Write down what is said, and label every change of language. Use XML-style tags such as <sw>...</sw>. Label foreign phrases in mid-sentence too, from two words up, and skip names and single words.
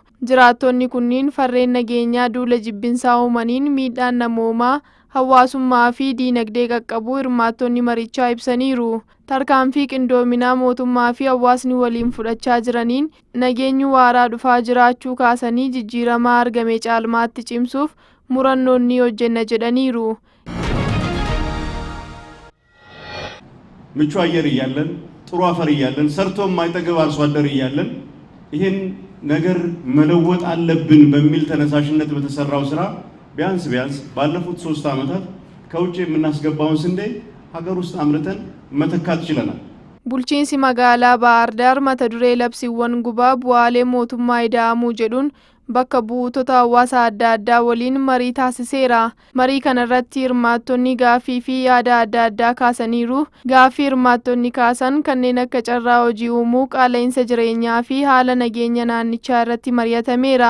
<om>Jiraattonni kunniin farreen nageenyaa duula jibbinsaa uumaniin miidhaan namoomaa hawaasummaa fi diinagdee qaqqabuu hirmaattonni marichaa ibsaniiru. Tarkaanfii qindoominaa mootummaa fi hawaasni waliin fudhachaa jiraniin nageenyi waaraa dhufaa jiraachuu kaasanii jijjiiramaa argame caalmaatti cimsuuf murannoon ni hojjenna jedhaniiru.</om> <am>ምቹ አየር እያለን ጥሩ አፈር እያለን ሰርቶ የማይጠገብ አርሶ አደር እያለን ይሄን ነገር መለወጥ አለብን በሚል ተነሳሽነት በተሰራው ስራ ቢያንስ ባለፉት 3 ዓመታት ከውጭ የምናስገባውን ስንዴ ሀገር ውስጥ አምርተን መተካት ችለናል።</am> <om>Bulchiinsi magaalaa Baahar Daar mata duree labsiiwwan gubaa bu'aalee mootummaa ida'amuu jedhuun bakka buutota hawaasa adda addaa waliin marii taasiseera. Marii kanarratti hirmaattonni gaaffii fi yaada adda addaa kaasaniiru. Gaaffii hirmaattonni kaasan kanneen akka carraa hojii uumuu, qaala'insa jireenyaa fi haala nageenya naannichaa irratti mari'atameera.</om>